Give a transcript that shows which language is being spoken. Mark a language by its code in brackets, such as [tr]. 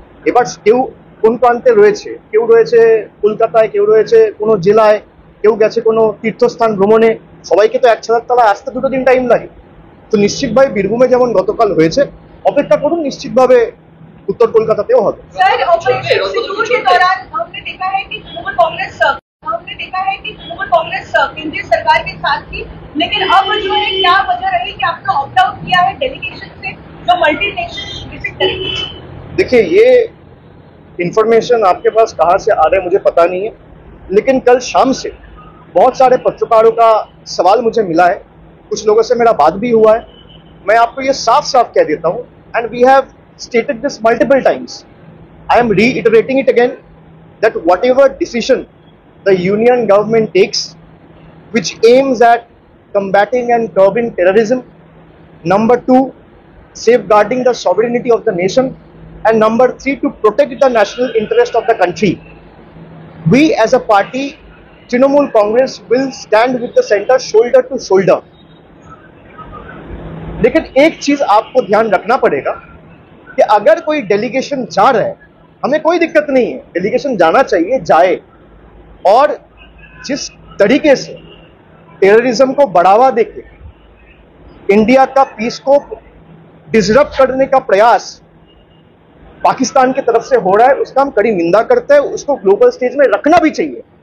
[bn] এবার কেউ কোন প্রান্তে রয়েছে, কেউ রয়েছে কলকাতায়, কেউ রয়েছে কোনো জেলায়, কেউ গেছে কোনো তীর্থস্থান ভ্রমণে, সবাইকে তো 1 ছাদের তলায় আসতে 2 দিন টাইম লাগে। তো নিশ্চিতভাবে বীরভূমে যেমন গতকাল হয়েছে, অপেক্ষা করুন, নিশ্চিতভাবে उत्तर कोलकाता হবে। [hi] सर, ऑपरेशन सिंदूर के दौरान हमने देखा है कि तृणमूल कांग्रेस केंद्रीय सरकार के साथ थी, लेकिन अब जो है क्या वजह रही कि आपने ऑप्ट आउट किया है डेलीगेशन से जो मल्टीनेशनल विजिट करेंगे? देखिए, ये इंफॉर्मेशन आपके पास कहाँ से आ रहा है मुझे पता नहीं है, लेकिन कल शाम से बहुत सारे पत्रकारों का सवाल मुझे मिला है, कुछ लोगों से मेरा बात भी हुआ है। मैं आपको ये साफ साफ कह देता हूँ, [en] And we have stated this multiple times. I am reiterating it again, that whatever decision the union government takes which aims at combating and curbing terrorism, number 2, safeguarding the sovereignty of the nation, and number 3, to protect the national interest of the country, we as a party, Trinamool Congress, will stand with the center shoulder to shoulder. [hi] लेकिन एक चीज आपको ध्यान रखना पड़ेगा कि अगर कोई डेलीगेशन जा रहा है, हमें कोई दिक्कत नहीं है, डेलीगेशन जाना चाहिए, जाए। और जिस तरीके से टेररिज्म को बढ़ावा देके इंडिया का पीस को डिसरप्ट करने का प्रयास पाकिस्तान की तरफ से हो रहा है, उसका हम कड़ी निंदा करते हैं, उसको ग्लोबल स्टेज में रखना भी चाहिए।